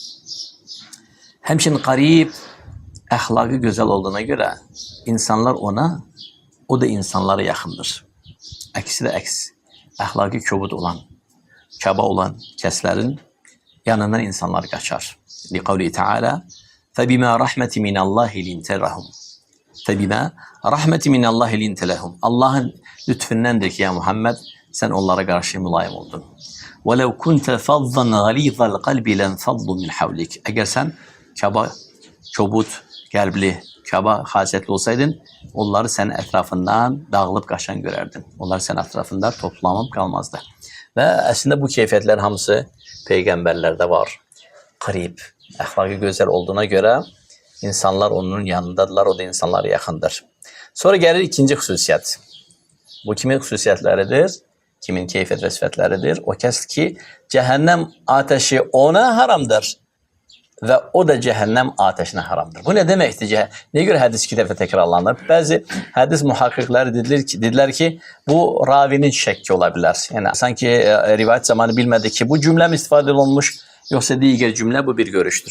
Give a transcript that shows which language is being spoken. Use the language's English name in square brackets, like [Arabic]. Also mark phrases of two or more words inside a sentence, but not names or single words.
[Turkish] Hemçin qarib ahlakı güzel olduğuna göre insanlar ona, o da insanlara yakındır. Aksi de aks. Ahlakı köbut olan, kaba olan keslerin yanından insanlar kaçar. Li Teala [Arabic] فَبِمَا رَحْمَةِ مِنَ اللّٰهِ لِنْتَ لَهُمْ فَبِمَا رَحْمَةِ مِنَ اللّٰهِ لِنْتَ لَهُمْ [Turkish] Allah'ın lütfündendir ki ya Muhammed sen onlara karşı mülayim oldun. [Arabic] وَلَوْ كُنْتَ فَضًّا غَلِيظَ الْقَلْبِ لَنْفَضُّ مِنْ حَوْلِكَ [Turkish] Eğer sen kaba, çobut, kalpli, kaba, hasetli olsaydın onları senin etrafından dağılıp kaçan görerdin. Onlar senin etrafında toplanıp kalmazdı. Ve aslında bu keyfiyetler hamısı peygamberlerde var. Qarib, ahlakı güzel olduğuna göre insanlar onun yanındadırlar, o da insanlara yakındır. [Azerbaijani] Sonra gelir ikinci xüsusiyyət. Bu kimin xüsusiyyətləridir? Kimin keyfiyyət və sifətləridir? O kəs ki, [Turkish] cehennem ateşi ona haramdır. ve o da cehennem ateşine haramdır. Bu ne demektir? Neye göre hadis iki defa tekrarlanır? Bazı hadis muhakkikleri dediler ki bu ravinin şekki olabilir. Yani sanki rivayet zamanı bilmedi ki bu cümle mi istifade olunmuş yoksa diğer cümle, bu bir görüştür.